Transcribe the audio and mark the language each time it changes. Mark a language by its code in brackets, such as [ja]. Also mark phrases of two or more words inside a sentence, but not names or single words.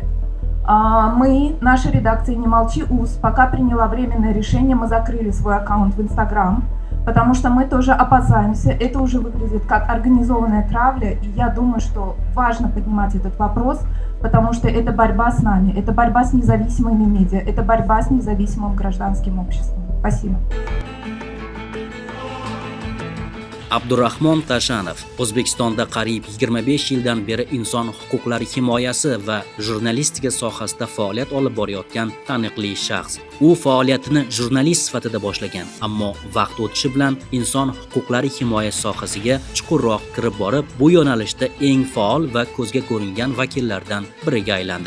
[ru] Мы, наша редакция Немалчи.uz, пока приняла временное решение, мы закрыли свой аккаунт в Инстаграм, потому что мы тоже опасаемся, это уже выглядит как организованная травля, и я думаю, что важно поднимать этот вопрос, потому что это борьба с нами, это борьба с независимыми медиа, это борьба с независимым гражданским обществом. Спасибо. [uz] Abdurahmon Tashanov O'zbekistonda qariyb 25 yildan beri inson huquqlari himoyasi va jurnalistika sohasida faoliyat olib borayotgan taniqli shaxs. U faoliyatini jurnalist sifatida boshlagan, ammo vaqt o'tishi bilan inson huquqlari himoya sohasiga chuqurroq kirib borib, bu yo'nalishda eng faol va ko'zga ko'ringan vakillardan biriga aylandi.